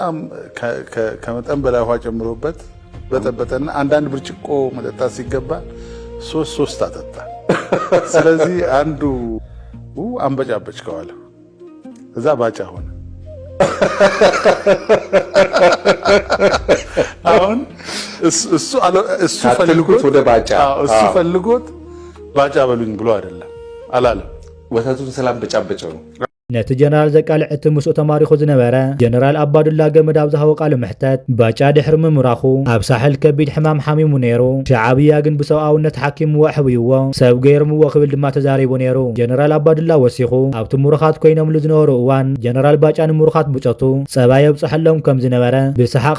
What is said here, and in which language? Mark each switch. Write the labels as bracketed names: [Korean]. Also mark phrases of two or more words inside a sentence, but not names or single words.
[Amharic] በጣም ከመጠን በላይ ውሃ ጨምሮበት በጠበጠና አንዳንድ ብርጭቆ መጠጣት ሲገባ ሶስት አጠጣ። ስለዚህ አንዱ አንበጫበጭ ከዋለ እዛ ባጫ ሆነ። አሁን እሱ ፈልጎት ባጫ በሉኝ ብሎ አይደለም አላለም። ወተቱን ስላንበጫበጨው ነው። [Tigrinya] ነቲ ጀነራል ዘቃልዕ እቲ ምስኡ ተማሪኹ ዝነበረ ጀነራል ኣባዱላ ገመድ ኣብ ዝሃቦ ቃል ምሕተት ባጫ ድሕሪ ምምራኹ ኣብ ሳሕል ከቢድ ሕማም ሓሚሙ ነይሩ። ሻዕብያ ግን ብሰብኣውነት ሓኪምዎ ኣሕብይዎ ሰብ ገይሮምዎ ክብል ድማ ተዛሪቡ ነይሩ። ጀነራል ኣባዱላ ወሲኹ ኣብቲ ምሩኻት ኮይኖምሉ ዝነበሩ እዋን ጀነራል ባጫ ንምሩኻት ብጨቱ ፀባ የብፅሐሎም ከም ዝነበረ ብስሓቅ